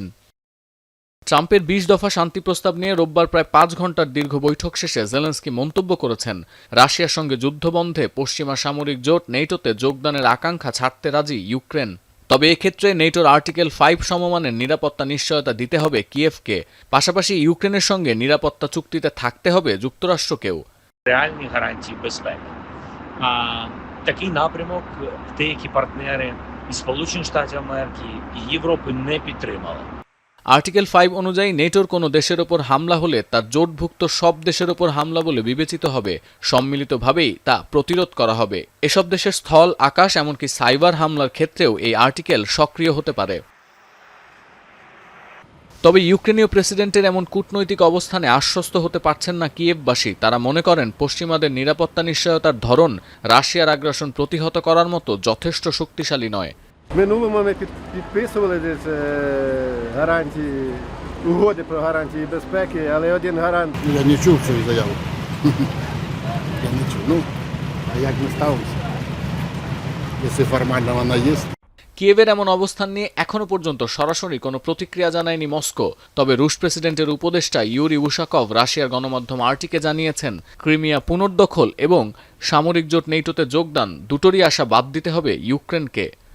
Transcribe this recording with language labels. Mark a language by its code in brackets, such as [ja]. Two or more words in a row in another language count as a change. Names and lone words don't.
[bn] ট্রাম্পের 20 দফা শান্তি প্রস্তাব নিয়ে রোববার প্রায় 5 ঘণ্টার দীর্ঘ বৈঠক শেষে জেলেনস্কি মন্তব্য করেছেন, রাশিয়ার সঙ্গে যুদ্ধবন্ধে পশ্চিমা সামরিক জোট নেটোতে যোগদানের আকাঙ্ক্ষা ছাড়তে রাজি ইউক্রেন। তবে এক্ষেত্রে নেটোর আর্টিকেল 5 সমমানের নিরাপত্তা নিশ্চয়তা দিতে হবে কিয়েভকে। পাশাপাশি ইউক্রেনের সঙ্গে নিরাপত্তা চুক্তিতে থাকতে হবে যুক্তরাষ্ট্রকেও। [uk] Реальні гарантії безпеки. Такий напрямок деякі партнери із Сполучених Штатів Америки і Європи не підтримали. [bn] আর্টিকেল 5 অনুযায়ী নেটোর কোনো দেশের ওপর হামলা হলে তার জোটভুক্ত সব দেশের ওপর হামলা বলে বিবেচিত হবে। সম্মিলিতভাবেই তা প্রতিরোধ করা হবে। এসব দেশের স্থল, আকাশ, এমনকি সাইবার হামলার ক্ষেত্রেও এই আর্টিকেল সক্রিয় হতে পারে। তবে ইউক্রেনীয় প্রেসিডেন্টের এমন কূটনৈতিক অবস্থানে আশ্বস্ত হতে পারছেন না কিয়েভবাসী। তারা মনে করেন পশ্চিমাদের নিরাপত্তা নিশ্চয়তার ধরন রাশিয়ার আগ্রাসন প্রতিহত করার মতো যথেষ্ট শক্তিশালী নয়। [uk] Минулому ми підписували десь гарантії, угоди про гарантії безпеки, але один гарант. Я не чув цю заяву. Я не чув. Ну, а як ми ставимося? Якщо формально вона є. [bn] কিয়েভের এমন অবস্থান নিয়ে এখনো পর্যন্ত সরাসরি কোনো প্রতিক্রিয়া জানায়নি মস্কো। তবে রুশ প্রেসিডেন্টের উপদেষ্টা ইউরি উশাকভ রাশিয়ার গণমাধ্যম আরটিকে জানিয়েছেন, ক্রিমিয়া পুনর্দখল এবং সামরিক জোট নেটোতে যোগদান দুটোরই আশা বাদ দিতে হবে ইউক্রেনকে।